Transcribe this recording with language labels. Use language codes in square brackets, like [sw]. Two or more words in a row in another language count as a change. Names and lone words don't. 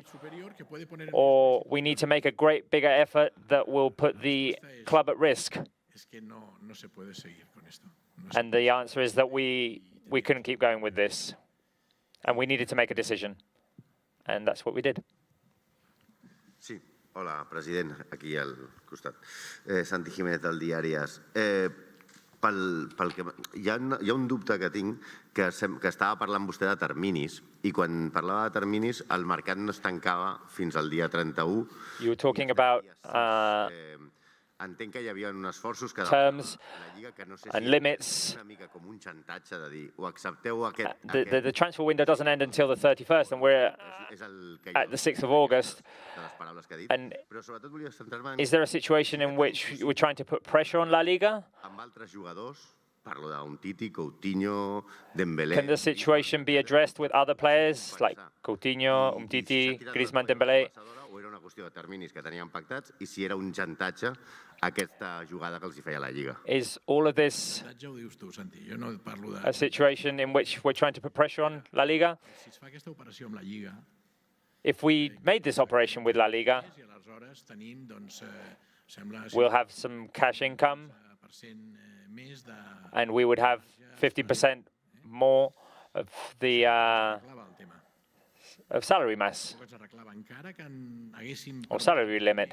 [en] Or we need to make a great bigger effort that will put the club at risk. And the answer is that we couldn't keep going with this. And we needed to make a decision. And that's what we did. [ca] Sí. Hola, president, aquí al costat. Santi Jiménez, del diari AS. Hi ha un dubte que tinc, que estava parlant vostè de terminis, i quan parlava de terminis, el mercat no es tancava fins al dia 31. [en] You were talking about [ca] entenc que hi havia uns esforços que [en] terms [ca] la Lliga que no sé [en] and [ca] si [en] limits. [ca] una mica com un xantatge de dir o accepteu aquest... [en] The transfer window doesn't end until the 31st, and we're at the 6th of August. And is there a situation in which we're trying to put pressure on La Liga? [ca] Amb altres jugadors, parlo d'Umtiti, Coutinho, Dembélé... [en] Can the situation be addressed with other players like Coutinho, Umtiti, Griezmann, Dembélé? [ca] O era una qüestió de terminis que teníem pactats i si era un xantatge aquesta jugada que els hi feia la Lliga. [en] Is all of this a situation in which we're trying to put pressure on La Liga? If we made this operation with La Liga, we'll have some cash income, and we would have 50% more of the of salary mass or salary limit.